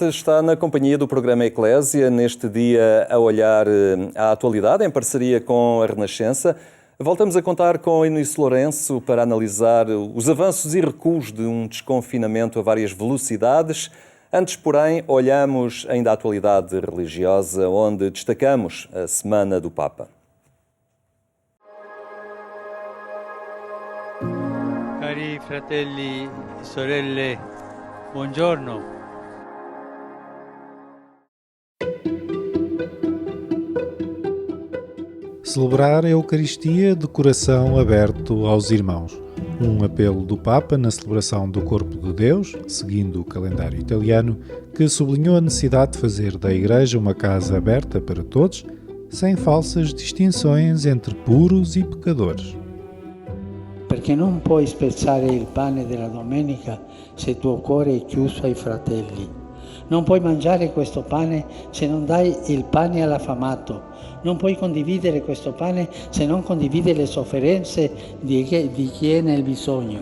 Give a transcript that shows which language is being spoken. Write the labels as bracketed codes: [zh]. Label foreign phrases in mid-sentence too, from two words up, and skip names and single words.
[pt] Está na companhia do programa Eclésia, neste dia a olhar à atualidade, em parceria com a Renascença. Voltamos a contar com Eunice Lourenço para analisar os avanços e recuos de um desconfinamento a várias velocidades. Antes, porém, olhamos ainda à atualidade religiosa, onde destacamos a Semana do Papa. [it] Cari fratelli e sorelle, buongiorno. [pt] Celebrar a Eucaristia de coração aberto aos irmãos. Um apelo do Papa na celebração do Corpo de Deus, seguindo o calendário italiano, que sublinhou a necessidade de fazer da Igreja uma casa aberta para todos, sem falsas distinções entre puros e pecadores. [it] Perché non puoi spezzare il pane della domenica se il tuo cuore è chiuso ai fratelli. Non puoi mangiare questo pane se non dai il pane all'affamato. Non puoi condividere questo pane se non condividi le sofferenze di chi è nel bisogno.